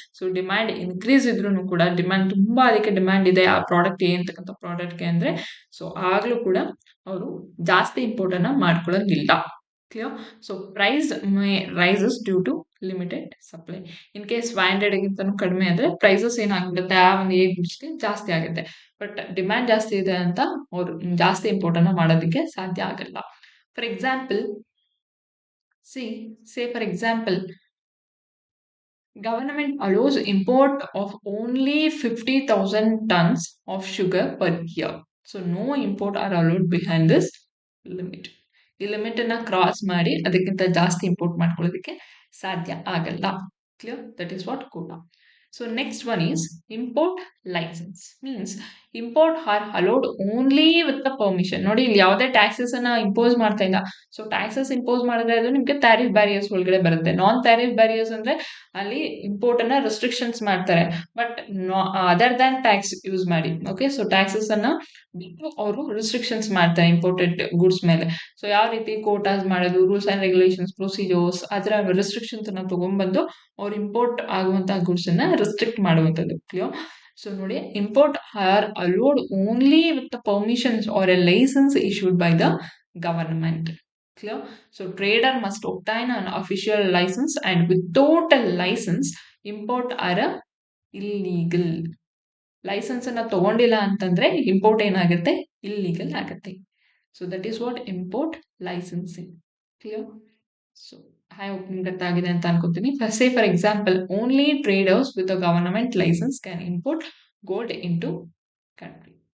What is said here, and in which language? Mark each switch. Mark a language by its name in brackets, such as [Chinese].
[Kannada] So demand increase ಇದ್ರೂ ಕೂಡ, demand ತುಂಬಾ ಅದಕ್ಕೆ ಡಿಮ್ಯಾಂಡ್ ಇದೆ ಆ ಪ್ರಾಡಕ್ಟ್ ಅಂತಕ್ಕಂಥ ಪ್ರಾಡಕ್ಟ್ಗೆ ಅಂದ್ರೆ, ಸೊ ಆಗ್ಲೂ ಕೂಡ ಅವರು ಜಾಸ್ತಿ ಇಂಪೋರ್ಟ್ ಅನ್ನ ಮಾಡ್ಕೊಳ್ಳೋದಿಲ್ಲ. Clear? [English] So price may rises due to limited supply. [Kannada] In case 500 ಗಿಂತನೂ ಕಡಿಮೆ ಅಂದ್ರೆ ಪ್ರೈಸಸ್ ಏನಾಗ್ಬಿಡುತ್ತೆ, ಆ ಒಂದು ಗುಡ್ಸ್ಗೆ ಜಾಸ್ತಿ ಆಗುತ್ತೆ. ಬಟ್ ಡಿಮ್ಯಾಂಡ್ ಜಾಸ್ತಿ ಇದೆ ಅಂತ ಅವರು ಜಾಸ್ತಿ ಇಂಪೋರ್ಟ್ ಅನ್ನ ಮಾಡೋದಕ್ಕೆ ಸಾಧ್ಯ ಆಗಲ್ಲ. [English] For example, for example, government allows import of only 50,000 tons of sugar per year. So no import are allowed behind this limit. [Kannada] ಈ ಲಿಮಿಟ್ ಅನ್ನ ಕ್ರಾಸ್ ಮಾಡಿ ಅದಕ್ಕಿಂತ ಜಾಸ್ತಿ ಇಂಪೋರ್ಟ್ ಮಾಡ್ಕೊಳ್ಳೋದಕ್ಕೆ ಸಾಧ್ಯ ಆಗಲ್ಲ. Clear? [English] That is what quota. So next one is import license. Means import are allowed only with the permission. [Kannada] ನೋಡಿ, ಇಲ್ಲಿ ಯಾವುದೇ ಟ್ಯಾಕ್ಸಸ್ ಅನ್ನ ಇಂಪೋಸ್ ಮಾಡ್ತಾ ಇಲ್ಲ. ಸೊ ಟ್ಯಾಕ್ಸಸ್ ಇಂಪೋಸ್ ಮಾಡಿದ್ರೆ ಅದು ನಿಮಗೆ ಟ್ಯಾರಿಫ್ ಬ್ಯಾರಿಯರ್ಸ್ ಒಳಗಡೆ ಬರುತ್ತೆ. ನಾನ್ ಟ್ಯಾರಿಫ್ ಬ್ಯಾರಿಯರ್ಸ್ ಅಂದ್ರೆ ಅಲ್ಲಿ ಇಂಪೋರ್ಟ್ ಅನ್ನ ರೆಸ್ಟ್ರಿಕ್ಷನ್ಸ್ ಮಾಡ್ತಾರೆ, but other than tax use ಮಾಡಿ. ಓಕೆ, ಸೊ ಟ್ಯಾಕ್ಸಸ್ ಅನ್ನ ಬಿಟ್ಟು ಅವರು ರೆಸ್ಟ್ರಿಕ್ಷನ್ಸ್ ಮಾಡ್ತಾರೆ ಇಂಪೋರ್ಟೆಡ್ ಗುಡ್ಸ್ ಮೇಲೆ. ಸೊ ಯಾವ ರೀತಿ ಕೋಟಾಸ್ ಮಾಡೋದು, ರೂಲ್ಸ್ ಅಂಡ್ ರೆಗ್ಯುಲೇಷನ್ಸ್, ಪ್ರೊಸೀಜರ್ಸ್, ಅದರ ರೆಸ್ಟ್ರಿಕ್ಷನ್ಸ್ ಅನ್ನ ತಗೊಂಡ್ಬಂದು ಅವ್ರು ಇಂಪೋರ್ಟ್ ಆಗುವಂತಹ ಗುಡ್ಸ್ ಅನ್ನ ರೆಸ್ಟ್ರಿಕ್ಟ್ ಮಾಡುವಂಥದ್ದು. ಕ್ಲಿಯರ್? ಸೊ ನೋಡಿ, [English] Import are allowed only with the permissions or a licence issued by the government. Clear? So trader must obtain an official license, and without a license, import are illegal. [Kannada] Licence ಅನ್ನ ತಗೊಂಡಿಲ್ಲ ಅಂತಂದ್ರೆ import ಏನಾಗುತ್ತೆ, illegal ಆಗುತ್ತೆ. [English] So that is what import licensing. [Kannada] Clear? [English] so I hope [Kannada] ನಿಮ್ಗೆ ಅರ್ಥ ಆಗಿದೆ ಅಂತ ಅನ್ಕೋತೀನಿ. [English] Say for example, only traders with a government licence can import gold into country.